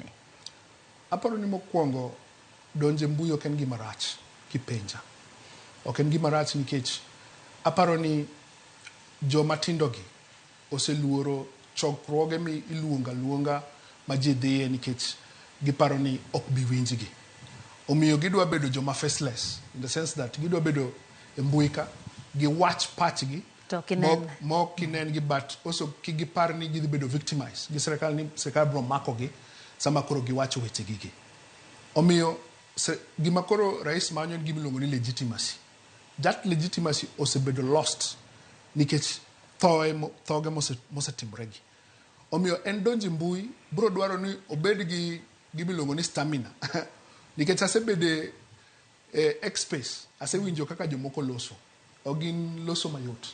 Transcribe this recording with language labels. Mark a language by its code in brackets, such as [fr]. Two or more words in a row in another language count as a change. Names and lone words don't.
[luo] Aparo ni mokwongo donje mbui ok en gima rach kipenja. Ok en gima rach nikech aparo ni joma tindo gi oseluoro chokruoge mi luonga ma ji dhiye nikech giparo ni ok bi winjgi. Omiyo gidwa bedo joma faceless, [en] in the sense that [luo] gidwa bedo e mbui ka gi wach pachgi mok kinen gi, [en] but also [luo] gipar ni gidhi bedo victimized gi sirkal, ni sirkal bro mako gi sama koro giwacho weche gigi. Omiyo gima koro rais manyo en gima iluongo ni legitimacy. [en] That legitimacy [luo] osebedo lost nikech thoge mosetimre gi. Omiyo en donji mbui bro dwaro ni obed gi gimiluongo ni stamina. Nikech asebede X space, asewinjo kaka jomoko loso. Ogin loso mayot.